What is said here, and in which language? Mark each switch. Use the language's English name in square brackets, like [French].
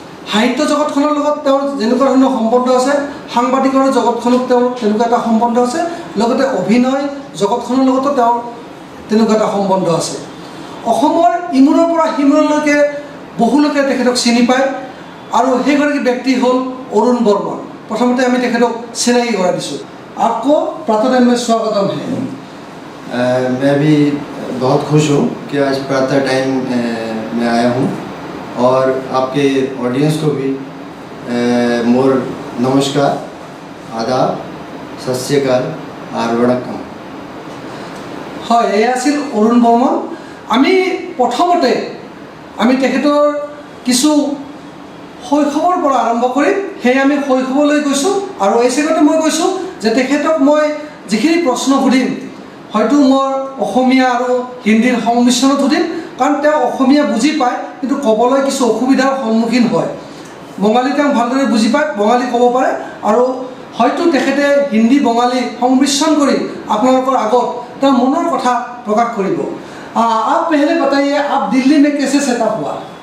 [Assamese] সাহিত্য জগতখনৰ লগত তেওঁৰ যেনেকুৱা ধৰণৰ সম্বন্ধ আছে, সাংবাদিকৰ জগতখনত তেওঁৰ তেনেকুৱা এটা সম্বন্ধ আছে, লগতে অভিনয় জগতখনৰ লগতো তেওঁৰ তেনেকুৱা এটা সম্বন্ধ আছে। অসমৰ ইমূৰৰ পৰা সিমূৰলৈকে বহু লোকে তেখেতক চিনি পায়, আৰু সেইগৰাকী ব্যক্তি হ'ল অৰুণ বৰ্মন। প্ৰথমতে আমি তেখেতক চিনাকি কৰাই দিছোঁ। [Hindi] आपको प्रातः टाइम में स्वागतम है। मैं भी बहुत खुश हूँ कि आज प्रातः टाइम में आया हूँ, और आपके ऑडियंस को भी मोर नमस्कार, आदाब, सत श्री अकाल और वणक्कम। [Assamese] হয়, এয়া আছিল অৰুণ বৰ্মন। আমি প্ৰথমতে আমি তেখেতৰ কিছু শৈশৱৰ পৰা আৰম্ভ কৰিম। সেয়ে আমি শৈশৱলৈ গৈছোঁ, আৰু এই চেগতে মই কৈছোঁ যে তেখেতক মই যিখিনি প্ৰশ্ন সুধিম হয়তো মই অসমীয়া আৰু হিন্দীৰ সংমিশ্ৰণত সুধিম, কাৰণ তেওঁ অসমীয়া বুজি পায় কিন্তু ক'বলৈ কিছু অসুবিধাৰ সন্মুখীন হয়। বঙালী তেওঁ ভালদৰে বুজি পায়, বঙালী ক'ব পাৰে, আৰু হয়তো তেখেতে হিন্দী বঙালী সংমিশ্ৰণ কৰি আপোনালোকৰ আগত তেওঁৰ মনৰ কথা প্ৰকাশ কৰিব। [Hindi] आप पहले बताइए, आप दिल्ली में कैसे सेटअप हुआ?